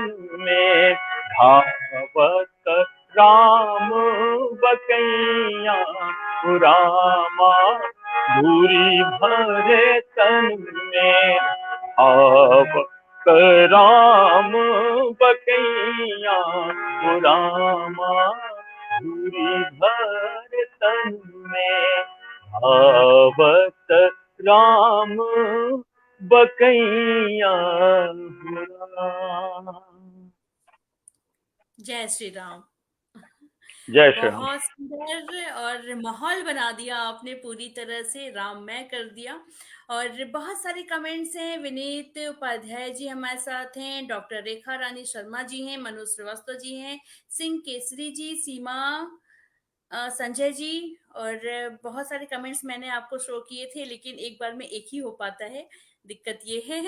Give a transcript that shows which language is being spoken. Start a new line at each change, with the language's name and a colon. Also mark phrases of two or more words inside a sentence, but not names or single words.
Hindi: में धावत राम बकैया रामा, धूरी भर तन में धावत राम बकैया रामा, धूरी भर तन में धावत राम बकैया। जय श्री राम। जय श्री राम। बहुत सुंदर और माहौल बना दिया आपने, पूरी तरह से राममय कर दिया। और बहुत सारे कमेंट्स हैं। विनीत उपाध्याय जी हमारे साथ हैं, डॉक्टर रेखा रानी शर्मा जी हैं, मनोज श्रीवास्तव जी हैं, सिंह केसरी जी, सीमा संजय जी, और बहुत सारे कमेंट्स मैंने आपको शो किए थे, लेकिन एक बार में एक ही हो पाता है, दिक्कत ये है।